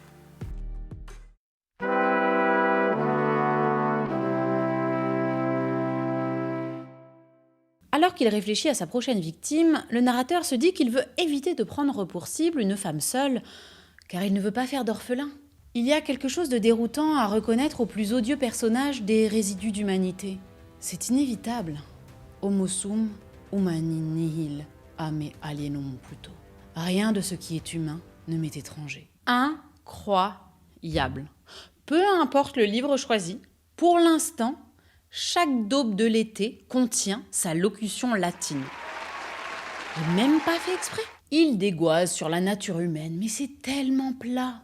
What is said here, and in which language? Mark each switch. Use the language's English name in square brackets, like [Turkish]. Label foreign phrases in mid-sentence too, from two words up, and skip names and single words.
[French] Alors qu'il réfléchit à sa prochaine victime, le narrateur se dit qu'il veut éviter de prendre pour cible une femme seule, car il ne veut pas faire d'orphelin. Il y a quelque chose de déroutant à reconnaître au plus odieux personnage des résidus d'humanité. C'est inévitable. [Latin] Homo sum, humani nihil, ame alienum puto. [French] Rien de ce qui est humain ne m'est étranger. Incroyable. Peu importe le livre choisi, pour l'instant, chaque daube de l'été contient sa locution latine. J'ai même pas fait exprès. Il dégoise sur la nature humaine, mais c'est tellement plat.